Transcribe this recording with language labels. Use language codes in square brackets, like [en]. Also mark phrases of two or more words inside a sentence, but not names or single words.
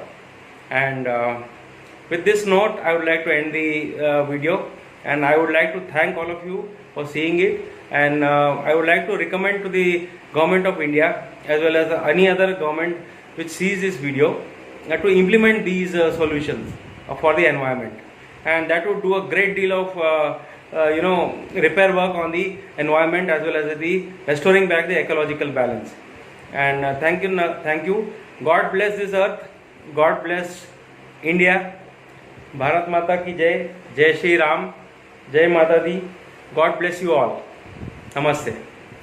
[en] And with this note, I would like to end the video, and I would like to thank all of you for seeing it, and I would like to recommend to the government of India as well as any other government which sees this video to implement these solutions for the environment, and that would do a great deal of repair work on the environment as well as the restoring back the ecological balance. And thank you. God bless this earth. God bless India. [hi] भारत माता की जय. जय श्री राम। जय माता दी. [en] God bless you all. [hi] Namaste.